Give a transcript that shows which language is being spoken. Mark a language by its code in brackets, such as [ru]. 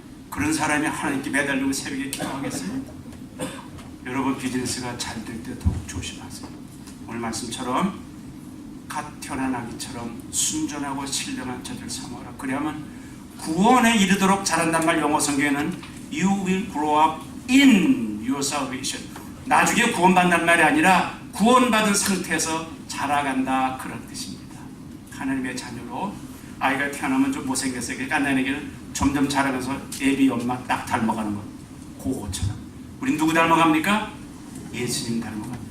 [ko] 그런 사람이 하나님께 매달리고 새벽에 기도하겠어요? 여러분 비즈니스가 잘 될 때 더욱 조심하세요. 오늘 말씀처럼 갓 태어난 아기처럼 순전하고 신령한 자들 삼아라. 그래야만 구원에 이르도록 자란단 말. 영어 성경에는 [en] You will grow up in your salvation. [ko] 나중에 구원받는 말이 아니라 구원받은 상태에서 자라간다, 그런 뜻입니다. 하나님의 자녀로 아이가 태어나면 좀 못생겼어요. 그러니까 하나님에게는 점점 자라면서 애비 엄마 딱 닮아가는 것, 그거처럼 우린 누구 닮아갑니까? 예수님 닮아갑니다.